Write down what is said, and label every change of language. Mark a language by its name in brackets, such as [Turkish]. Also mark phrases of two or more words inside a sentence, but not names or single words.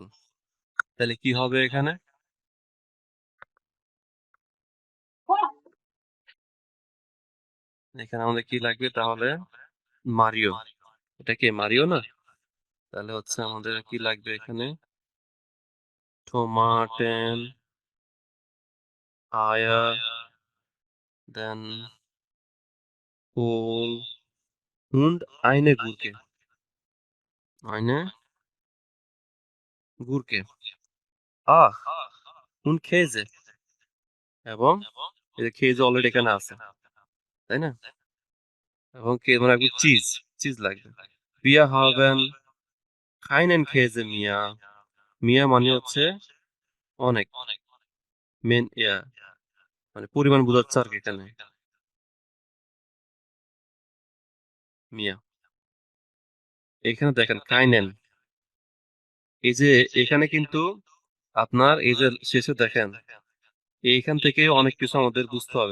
[Bangla] তাহলে কি হবে এখানে? এখানে আমাদের কি লাগবে তাহলে? মারিও। এটা কি মারিও না? তাহলে হচ্ছে আমাদের কি লাগবে এখানে? [German] Tomaten ja, den Kohl und eine Gurke, eine Gurke, আহ und Käse, [Bangla] এবং এই যে খেজে অলরেডি এখানে আছে, তাই না? এবং মানে একদম চিজ লাগবে। [German] Wir haben keinen Käse mehr. [Bangla] Mehr মানে হচ্ছে অনেক, মানে পরিমাণ বোঝাচ্ছে আর কি এখানে। মিয়া, এখানে দেখেন কাইনেন, এই যে এখানে কিন্তু আপনার এই যে শেষে দেখেন, এইখান থেকে অনেক কিছু আমাদের বুঝতে হবে।